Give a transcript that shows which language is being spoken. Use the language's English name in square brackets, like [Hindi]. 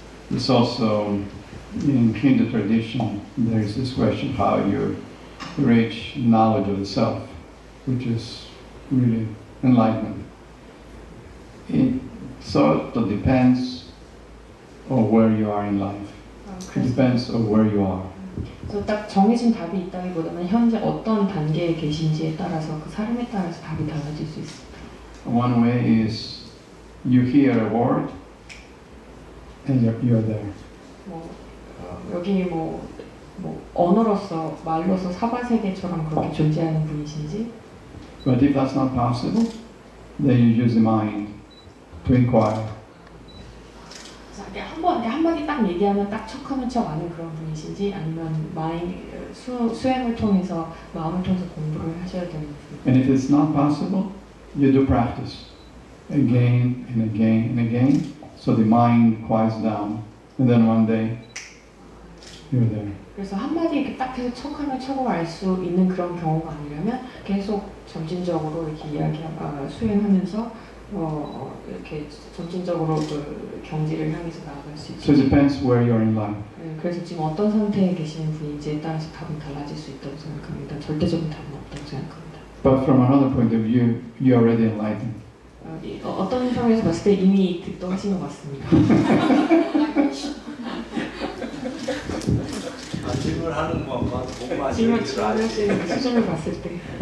[English] It's also in Hindu tradition, there is this question how you reach knowledge of the self, which is really enlightenment. It sort of depends on where you are in life. It depends on where you are. [Korean] 그래서 딱 정해진 답이 있다기보다는 현재 어떤 단계에 계신지에 따라서 그 사람에 따라서 답이 달라질 수 있습니다. [English] One way is you hear a word and you're there. [Korean] 여기 언어로서 말로서 사바 세계처럼 그렇게 존재하는 분이신지. [English] But if that's not possible, then you use the mind to inquire. [Korean] 한마디 딱 얘기하면 딱 척하면 척 아는 그런 분이신지 아니면 수행을 통해서 마음을 통해서 공부를 하셔야 되는 분. [English] And if it's not possible, you do practice again and again and again, so the mind quiets down, and then one day you're there. [Korean] 그래서 한마디 이렇게 딱 해서 척하면 척을 알 수 있는 그런 경우가 아니라면 계속 점진적으로 이렇게 수행하면서 이렇게 점진적으로 그 경지를 향해서 나아갈 수 [English] So it depends where you're in life. [Korean] 그래서 지금 어떤 상태에 계시는 분인지에 따라서 답은 달라질 수 있다고 생각합니다. 절대적인 답은 없다고 생각합니다. [English] But from another point of view, you're already enlightened. [Korean] 어떤 상황에서 봤을 때 이미 득도하신 것 같습니다. 질문하는 것만 보고 질문할 수 있는 수준을 봤을 때.